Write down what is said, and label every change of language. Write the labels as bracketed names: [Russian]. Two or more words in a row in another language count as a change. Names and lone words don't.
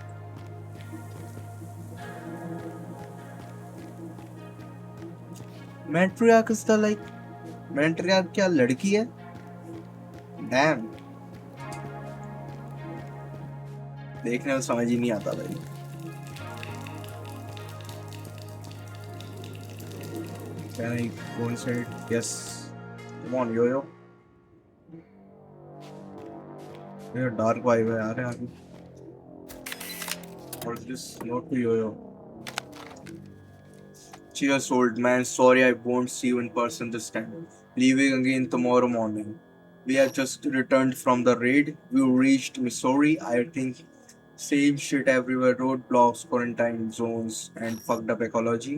[English] matriarch is the like matriarch [Hindi] क्या लड़की है डैम देखने में समझ ही नहीं आता भाई [English] Can I go inside? Yes. Come on, [Hindi] yo-yo. ये [English] dark vibe [Hindi] है यार यहाँ की और [English] this note to yo-yo. Cheers, old man. Sorry I won't see you in person this time. Leaving again tomorrow morning. We have just returned from the raid. We reached Missouri. I think same shit everywhere. Roadblocks, quarantine zones, and fucked up ecology.